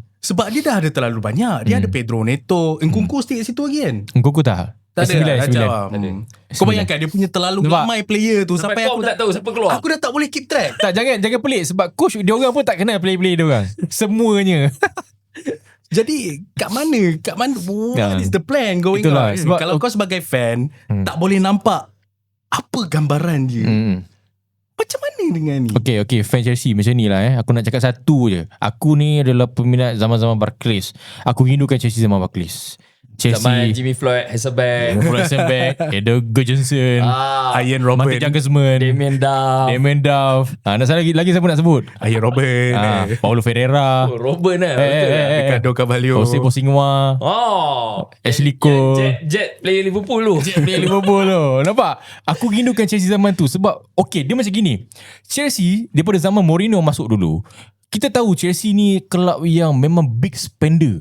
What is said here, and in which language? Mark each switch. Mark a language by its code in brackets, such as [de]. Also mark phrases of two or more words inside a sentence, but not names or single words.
[ms] Sebab dia dah ada terlalu banyak. Dia ada Pedro Neto, Nkunku stay kat situ lagi kan? Nkunku tak ada. 9. Kau bayangkan dia punya terlalu ramai player tu sampai aku tak tahu siapa keluar. Aku dah tak boleh [en] keep track. [ms] Tak, jangan pelik sebab coach dia orang pun tak kenal player-player dia orang. Semuanya. Jadi kat mana [en] what is the plan going [ms] itulah, [en] on? [ms] Sebab kalau kau sebagai fan tak boleh nampak apa gambaran dia. Macam mana dengan ni? Okay, fan Chelsea macam ni lah Aku nak cakap satu je. Aku ni adalah peminat zaman-zaman Barclays. Aku rindukan Chelsea zaman Barclays. Zaman Chelsea, Jimmy Floyd, Hasselbank, Rosenberg, Eder Gudjohnsen, Ian Robert, Martin Jangelsman, Damien Duff. Nak salah lagi siapa nak sebut? Ian Robert, Paulo Ferreira, Robben lah. Betul lah. Ricardo Carvalho, Jose Bosingwa, Ashley Cole. Jet player Liverpool tu. Player Liverpool tu. Nampak? Aku rindukan Chelsea zaman tu sebab dia macam gini. Chelsea daripada zaman Mourinho masuk dulu, kita tahu Chelsea ni kelab yang memang [en] big spender.